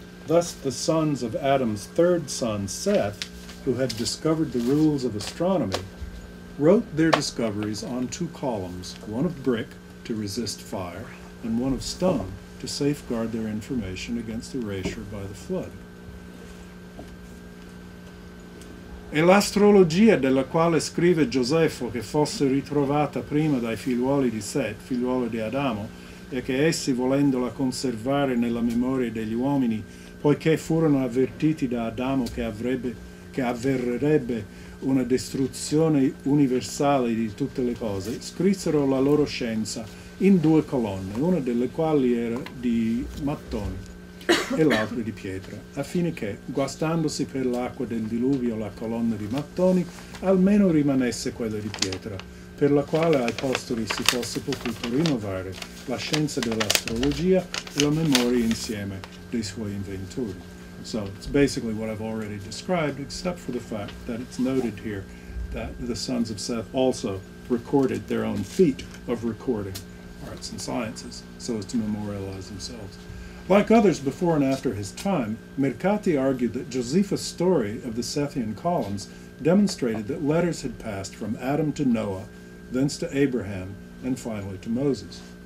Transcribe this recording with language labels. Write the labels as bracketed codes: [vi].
[en] Thus the sons of Adam's third son, Seth, who had discovered the rules of astronomy, wrote their discoveries on two columns, one of brick to resist fire and one of stone to safeguard their information against erasure by the flood. [it] E l'astrologia della quale scrive Gioseffo che fosse ritrovata prima dai figliuoli di Set, figliuolo di Adamo, e che essi, volendola conservare nella memoria degli uomini, poiché furono avvertiti da Adamo che avverrerebbe una distruzione universale di tutte le cose, scrissero la loro scienza in due colonne, una delle quali era di mattoni e l'altra di pietra, affine che, guastandosi per l'acqua del diluvio la colonna di mattoni, almeno rimanesse quella di pietra, per la quale ai posteri si fosse potuto rinnovare la scienza dell'astrologia e la memoria insieme dei suoi inventori. [en] So it's basically what I've already described, except for the fact that it's noted here that the sons of Seth also recorded their own feat of recording arts and sciences so as to memorialize themselves. Like others before and after his time, Mercati argued that Josephus' story of the Sethian columns demonstrated that letters had passed from Adam to Noah, thence to Abraham, and finally to Moses.